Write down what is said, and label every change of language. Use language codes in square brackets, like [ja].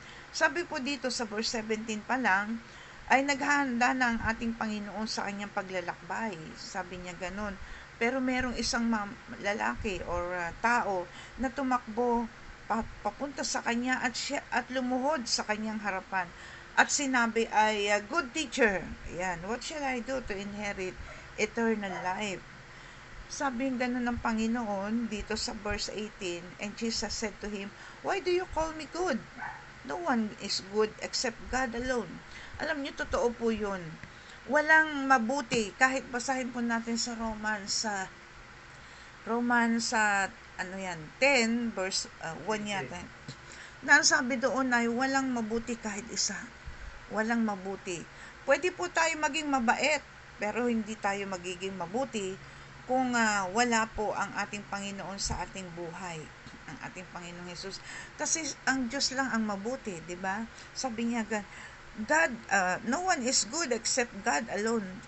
[tl] Sabi po dito sa verse 17 pa lang, ay naghahanda na ang ating Panginoon sa kanyang paglalakbay. Sabi niya ganun. Pero merong isang lalaki or tao na tumakbo papunta sa kanya at lumuhod sa kanyang harapan. At sinabi ay, [en] "Good teacher, yan, what shall I do to inherit eternal life?" [tl] Sabi ganun ng Panginoon dito sa verse 18, [en] and Jesus said to him, "Why do you call me good? No one is good except God alone." [tl] Alam niyo, totoo po yun. Walang mabuti. Kahit basahin po natin sa Romans 10 verse 1 yata. Na sabi doon ay walang mabuti kahit isa. Walang mabuti. Pwede po tayo maging mabait, pero hindi tayo magiging mabuti kung wala po ang ating Panginoon sa ating buhay, ang ating Panginoong Jesus. Kasi ang Diyos lang ang mabuti, di ba? Sabi niya, [en] God, no one is good except God alone.